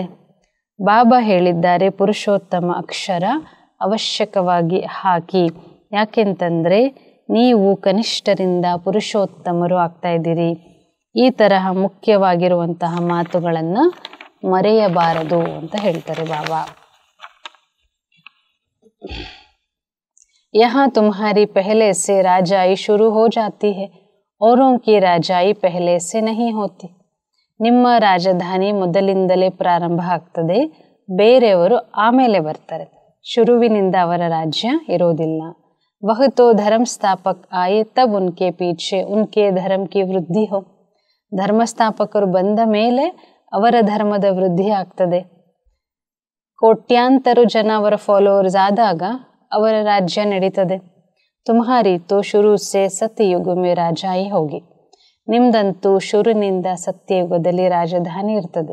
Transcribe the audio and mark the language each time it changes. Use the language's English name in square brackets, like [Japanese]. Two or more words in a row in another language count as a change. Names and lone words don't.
[Kannada] ಬಾಬಾ ಹೇಳಿದ್ದಾರೆ, ಪುರುಷೋತ್ತಮ ಅಕ್ಷರ ಅವಶ್ಯಕವಾಗಿ ಹಾಕಿ. ಯಾಕೆಂತಂದರೆ ನೀವು ಕನಿಷ್ಠರಿಂದ ಪುರುಷೋತ್ತಮರು ಆಗ್ತಾ ಇದ್ದೀರಿ. ಈ ತರಹ ಮುಖ್ಯವಾಗಿರುವಂತಹ ಮಾತುಗಳನ್ನು ಮರೆಯಬಾರದು ಅಂತ ಹೇಳ್ತಾರೆ ಬಾಬಾ. [Hindi] यहाँ तुम्हारी पहले से राजाई शुरू हो जाती है, औरों की राजाई पहले से नहीं होती. [Kannada] ನಿಮ್ಮ ರಾಜಧಾನಿ ಮೊದಲಿಂದಲೇ ಪ್ರಾರಂಭ ಆಗ್ತದೆ, ಬೇರೆಯವರು ಆಮೇಲೆ ಬರ್ತಾರೆ. ಶುರುವಿನಿಂದ ಅವರ ರಾಜ್ಯ ಇರೋದಿಲ್ಲ. [Hindi] वह तो धर्म स्थापक आए तब उनके पीछे उनके धर्म की वृद्धि हो. [Kannada] ಧರ್ಮಸ್ಥಾಪಕರು ಬಂದ ಮೇಲೆ ಅವರ ಧರ್ಮದ ವೃದ್ಧಿ ಆಗ್ತದೆ. ಕೋಟ್ಯಾಂತರ ಜನ ಅವರ ಫಾಲೋವರ್ಸ್ ಆದಾಗ ಅವರ ರಾಜ್ಯ ನಡೀತದೆ. [Hindi] तुम्हारी तो शुरू से सतयुग में राजाई होगी, [Kannada] ನಿಮ್ದಂತೂ ಶುರುವಿನಿಂದ ಸತ್ಯಯುಗದಲ್ಲಿ ರಾಜಧಾನಿ ಇರ್ತದೆ.